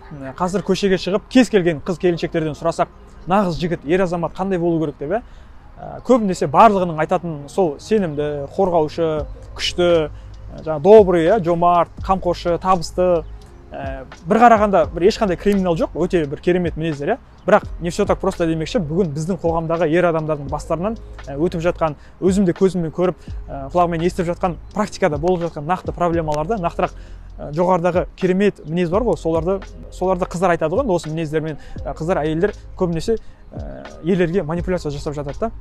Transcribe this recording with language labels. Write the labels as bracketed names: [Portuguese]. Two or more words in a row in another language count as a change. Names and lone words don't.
[Kazakh] Қазір көшеге шығып кез келген қыз келіншектерден сұрасақ, нағыз жігіт, ер азамат қандай болу керек деп, көбінесе барлығының айтатын сол сенімді, қорғаушы, күшті, добрый, жомарт, қамқоршы, табысты. Бір қарағанда ешқандай криминал жоқ, өте бір керемет мінездер. Бірақ [Russian] не все так просто [Kazakh] демекші, бүгін біздің қоғамдағы ер адамдардың бастарынан өтіп жатқан, өзімде көзіммен көріп, құлағыммен естіп жатқан, практикада болып жатқан нақты проблемаларды, нақтырақ жоғарыдағы керемет мінез бар ғой, соларды қыздар айтады ғой, осы мінездермен қыздар, әйелдер көбінесе ерлерге манипуляция жасап жатады да.